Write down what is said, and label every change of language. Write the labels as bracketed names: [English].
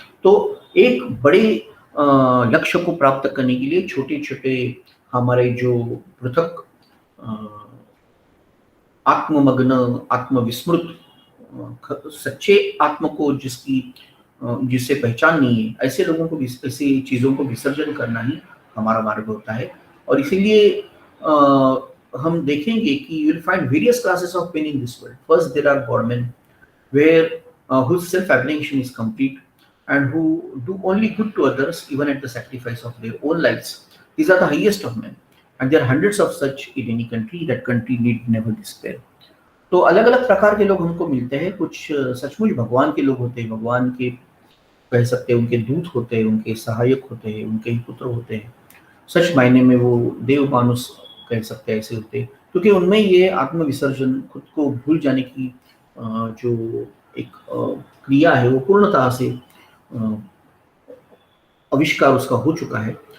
[Hindi] तो एक बड़े लक्ष्य को प्राप्त करने के लिए छोटे-छोटे हमारे जो पृथक आत्ममग्न, आत्मविस्मृत सच्चे आत्म को जिसे पहचान नहीं है, ऐसे लोगों को ऐसी चीज़ों को विसर्जन करना ही हमारा मार्ग होता है। और इसीलिए हम देखेंगे कि [English] You will find various classes of pain in this world. First there are godmen where whose self-abnegation is complete and who do only good to others even at the sacrifice of their own lives. These are the highest of men, and there are hundreds of such in any country. That country need never despair. [Hindi] तो अलग अलग प्रकार के लोग हमको मिलते हैं। कुछ सचमुच भगवान के लोग होते हैं, भगवान के कह सकते हैं, उनके दूत होते हैं, उनके सहायक होते हैं, उनके ही पुत्र होते हैं। सच मायने में वो देव मानुष कह सकते हैं, ऐसे होते हैं, क्योंकि उनमें ये आत्मविसर्जन, खुद को भूल जाने की जो एक क्रिया है वो पूर्णतः से आविष्कार उसका हो चुका है।